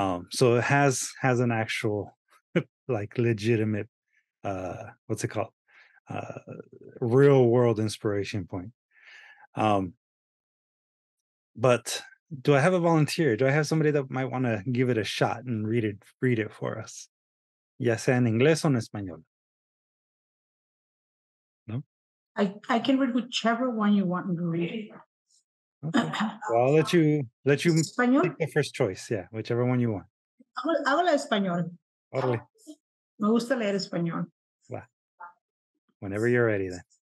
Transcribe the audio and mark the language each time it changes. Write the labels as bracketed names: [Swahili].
[English] So it has an actual like legitimate what's it called? Real world inspiration point. But do I have a volunteer? Do I have somebody that might want to give it a shot and read it for us? [Spanish] Ya sea en inglés o en español. [English] No? I can read whichever one you want me to read. Okay. Well, I'll let you [Spanish] Español. [English] pick the first choice. Yeah, whichever one you want. [Spanish] Habla español. Órale. Me gusta leer español. Va. [English] Whenever you're ready, then.